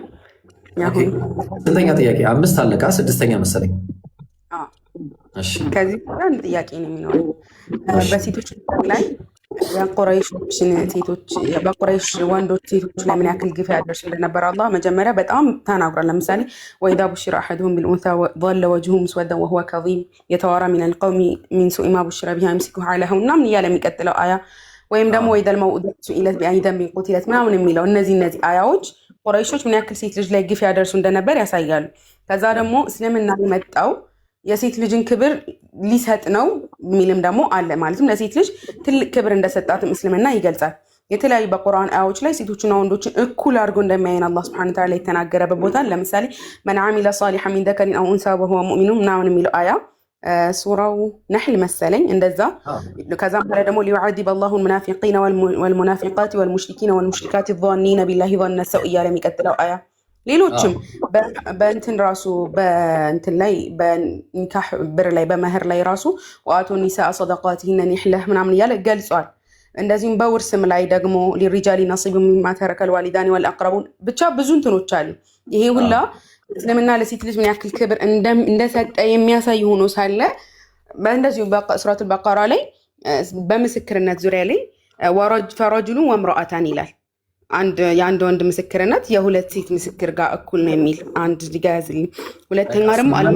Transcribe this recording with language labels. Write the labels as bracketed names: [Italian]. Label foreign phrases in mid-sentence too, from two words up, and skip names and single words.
[Amharic] ስንተኛ ጥያቄ? 5 አለቃ 6ኛ መሰለኝ። ከዚህ አንድ ጥያቄ ነው የሚኖረው በሴቶች ላይ በቁረይሽ ወንዶች ሴቶች ላይ ምን ያክል ግፍ ያደርስ እንደነበር አላህ መጀመሪያ በጣም ተናግሯል። ለምሳሌ [Arabic] وإذا بشر أحدهم بالأنثى ظل وجهه مسودا وهو كظيم يتوارى من القوم من سوء ما بشر به يمسكه على هون من [Amharic] እያለ የሚቀጥለው አያ ወይም ደግሞ [Arabic] وإذا الموءودة سئلت بأي ذنب قتلت [Amharic] ምናምን የሚለው እነዚህ አያዎች ቁረይሾች ምን ያክል ሴት ልጅ ላይ ግፍ ያደርሱ እንደነበር ያሳያሉ። ከዛ ደግሞ እስልምና የመጣው የሴት ልጅን ክብር ሊሰጥ ነው የሚልም ደግሞ አለ። ማለትም ለሴት ልጅ ትልቅ ክብር እንደሰጣትም እስልምና ይገልጻል። የተለያዩ በቁርአን አያዎች ላይ ሴቶችና ወንዶችን እኩል አድርጎ እንደሚያየን አላህ [Arabic] سبحانه وتعالى [Amharic] የተናገረበት ቦታ ለምሳሌ [Arabic] من عمل صالحا من ذكر أو أنثى وهو مؤمن [Amharic] ምናምን የሚለው አያ ሱራው ነሕል መሰለኝ እንደዛ። ከዛም በኋላ ደግሞ [Arabic] ليعذب الله المنافقين والمنافقات والمشركين والمشركات الظانين بالله ظن السوء [Amharic] እያለ የሚቀጥለው አያ ሌሎችም በእንትን ራሱ በእንትን ላይ በኒካህ ብር ላይ በመህር ላይ ራሱ [Arabic] وآتوا النساء صدقاتهن نحلة [Amharic] ምናምን እያለ ገልጿል። እንደዚሁም በውርስም ላይ ደግሞ [Arabic] للرجال نصيب مما ترك الوالدان والأقربون [Amharic] ብቻ ብዙ እንትኖች አሉ። ይሄ ሁላ እስልምና ለሴት ልጅ ምን ያክል ክብር እንደሰጠ የሚያሳይ ሆኖ ሳለ እንደዚሁ በሱረቱል በቀራ ላይ በምስክርነት ዙሪያ ላይ [Arabic] فرجل وامرأتان [Amharic] ይላል። የአንድ ወንድ ምስክርነት የሁለት ሴት ምስክር ጋር እኩል ነው የሚል አንድ ሊጋያዝልኝ። ሁለተኛ ደግሞ